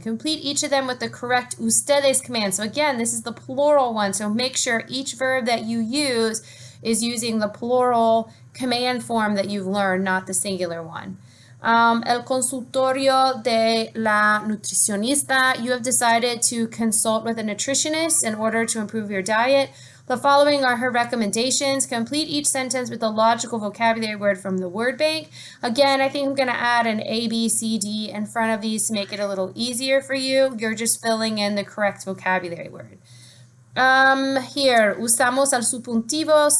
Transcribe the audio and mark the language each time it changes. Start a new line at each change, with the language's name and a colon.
English: Complete each of them with the correct ustedes command. So again, this is the plural one. So make sure each verb that you use is using the plural command form that you've learned, not the singular one.
Spanish: El consultorio de la nutricionista.
English: You have decided to consult with a nutritionist in order to improve your diet. The following are her recommendations. Complete each sentence with a logical vocabulary word from the word bank. Again, I think I'm going to add an A, B, C, D in front of these to make it a little easier for you. You're just filling in the correct vocabulary word. Here,
Spanish: usamos el subjuntivo.